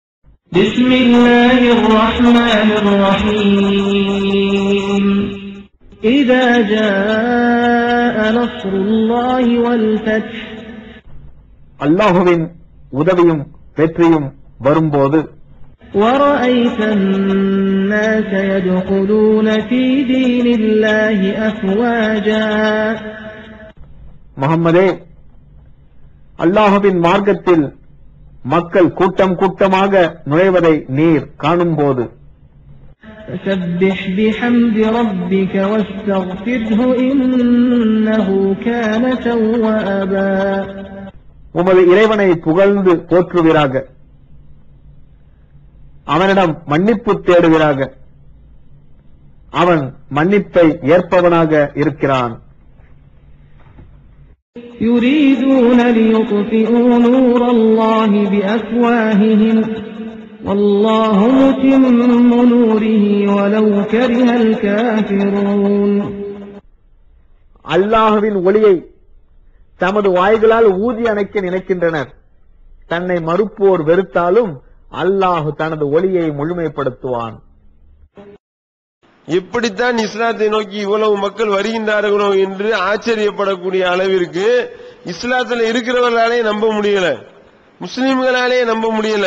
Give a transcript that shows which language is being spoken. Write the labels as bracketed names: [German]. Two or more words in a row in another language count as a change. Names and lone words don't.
[Arabic] بسم الله الرحمن الرحيم. إذا جاء نصر الله والفتح. [Tamil] அல்லாஹ்வின் உதவியும் வெற்றியும் வரும்போது [Arabic] وَرَأَيْتَ النَّاسَ يَدْخُلُونَ فِي دِينِ اللَّهِ أَفْوَاجًا. [Tamil] முஹம்மதே, அல்லாஹ்வின் மார்க்கத்தில் மக்கள் கூட்டம் கூட்டமாக நுழைவதை நீர் காணும்போது [Arabic] فَسَبِّحْ بِحَمْدِ رَبِّكَ وَاسْتَغْفِرْهُ إِنَّهُ كَانَ تَوَّابًا. [Tamil] உமது இறைவனை புகழ்ந்து போற்றுவீராக, அவனிடம் மன்னிப்பு தேடுவீராக, அவன் மன்னிப்பை ஏற்பவனாக இருக்கிறான். [Arabic] يريدون ليطفئوا نور الله بأفواههم والله متم نوره ولو كره الكافرون. [Tamil] அல்லாஹ்வின் ஒளியை தமது வாய்களால் ஊதி அணைக்க நினைக்கின்றனர். தன்னை மறுப்போர் வெறுத்தாலும் அல்லாஹ் தனது ஒளியை முழுமைப்படுத்துவான். இப்படித்தான் இஸ்லாத்தை நோக்கி இவ்வளவு மக்கள் வருகின்றார்களோ என்று ஆச்சரியப்படக்கூடிய அளவிற்கு இஸ்லாத்தில் இருக்கிறவர்களாலே நம்ப முடியல, முஸ்லிம்களாலே நம்ப முடியல.